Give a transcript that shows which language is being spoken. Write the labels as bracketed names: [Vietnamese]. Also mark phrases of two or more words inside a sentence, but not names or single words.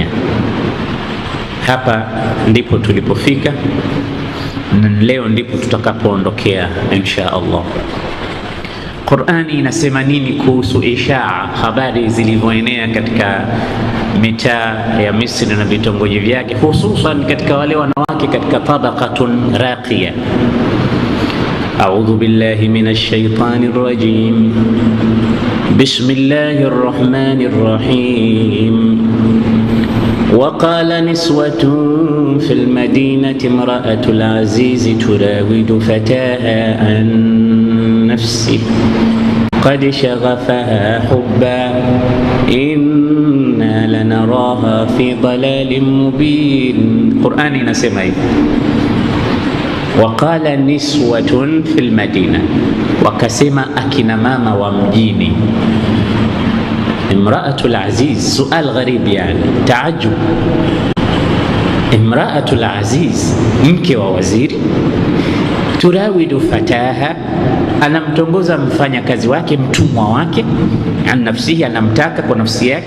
[Swahili] Hapa ndipo tulipofika, na leo ndipo tutakapoondokea [Arabic] إن شاء الله. [Swahili] Qur'ani inasema nini kuhusu ishaa, habari zilivyoenea katika mitaa ya Misri na vitongoji vyake, hususan katika wale wanawake katika [Arabic] طبقة راقية. أعوذ بالله من الشيطان الرجيم. بسم الله الرحمن الرحيم. وقال نسوة في المدينة امرأة العزيز تراود فتاها عن نفسه قد شغفها حبا إنا لنراها في ضلال مبين. [Swahili] Qur'ani inasema hivi, [Arabic] وقال نسوة في المدينة, [Swahili] wakasema akina mama wa mjini. [Arabic] امرأة العزيز سؤال غريب يعني تعجب. امرأة العزيز, [Swahili] mke wa waziri, [Arabic] تراود فتاها, [Swahili] anamtongoza mfanya kazi wake, mtumwa wake, [Arabic] عن نفسه, [Swahili] anamtaka kwa nafsi yake.